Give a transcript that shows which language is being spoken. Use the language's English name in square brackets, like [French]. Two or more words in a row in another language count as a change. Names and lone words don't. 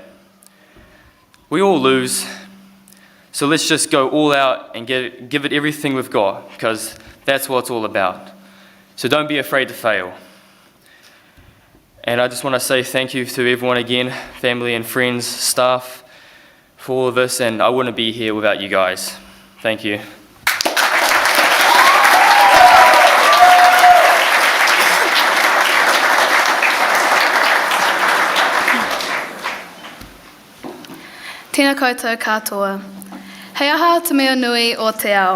[English] We all lose, so let's just go all out and give it everything we've got, because that's what it's all about. So don't be afraid to fail. And I just want to say thank you to everyone again, family and friends, staff, for all of this, and I wouldn't be here without you guys. Thank you. [Māori] Tēnā koutou katoa. Hei aha te mea nui o te ao.